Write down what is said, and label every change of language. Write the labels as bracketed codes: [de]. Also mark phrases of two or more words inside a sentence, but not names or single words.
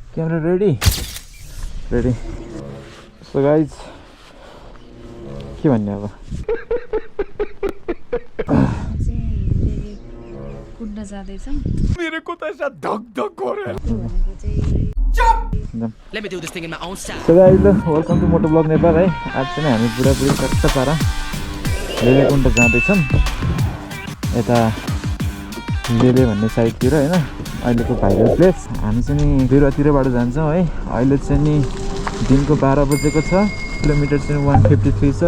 [en] camera ready ready so guys [ne] के भन्ने अब कुद्न जाँदैछौँ [hi] मेरे को तो ऐसा धक धक हो रहा है [en] Let me do this thing in my own style. so guys [ne] ल [en] welcome to Moto Vlog Nepal [ne] है आज चाहिँ हामी बुढाबुढी चट्ट पारा लेलेकुण्ड जाँदैछौँ यता लेले भन्ने साइडतिर होइन अहिलेको भाइरल प्लेस हामी चाहिँ नि बिरुवातिरबाट जान्छौँ है अहिले चाहिँ नि दिनको 12 बजेको छ किलोमिटर चाहिँ 153 छ